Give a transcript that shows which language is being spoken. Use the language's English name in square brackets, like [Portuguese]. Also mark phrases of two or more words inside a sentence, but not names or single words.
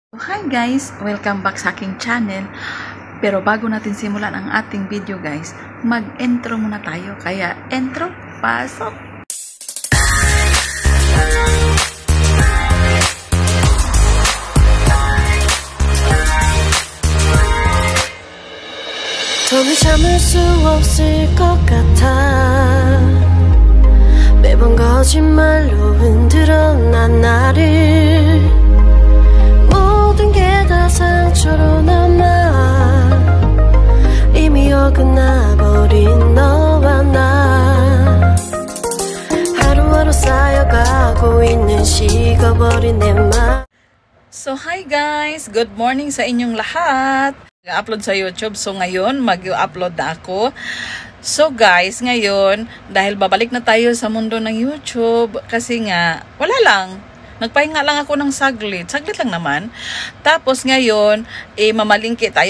[English] Hi guys! Welcome back [Filipino] sa aking channel. Pero bago natin simulan ang ating [English] video guys, [Filipino] mag-intro muna tayo. Kaya intro, pasok! [Korean] 더는 참을 수 없을 것 같아 매번 거짓말로 흔들어 난 나를 모든 게 다 상처로 남아 이미 어긋나버린 너와 나 하루하루 쌓여가고 있는 식어버린 내 맘. [English] So hi guys! Good morning [Filipino] sa inyong lahat! Upload sa YouTube. So ngayon, mag-upload na ako. [English] So guys, [Filipino] ngayon, dahil babalik na tayo sa mundo ng YouTube, kasi nga, wala lang. Nagpahinga lang ako ng saglit. Saglit lang naman. Tapos ngayon, mamalingki tayo.